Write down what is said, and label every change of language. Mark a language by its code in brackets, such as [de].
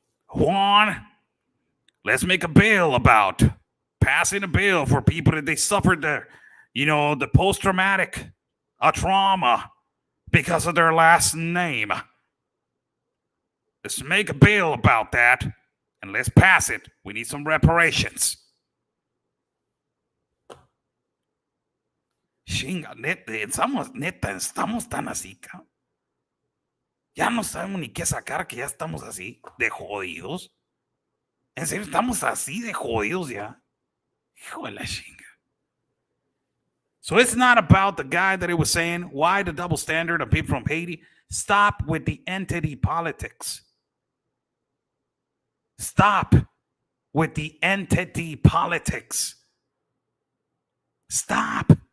[en] Juan, let's make a bill about passing a bill for people that they suffered the post-traumatic trauma because of their last name. Let's make a bill about that and let's pass it. We need some reparations. [es] Chinga, neta, estamos tan así, cabrón. Ya no sabemos ni qué sacar, que ya estamos así de jodidos. En serio, estamos así de jodidos ya. Hijo de la chinga. [en] So it's not about the guy that it was saying, why the double standard of people from Haiti? Stop with the entity politics. Stop with the entity politics. Stop.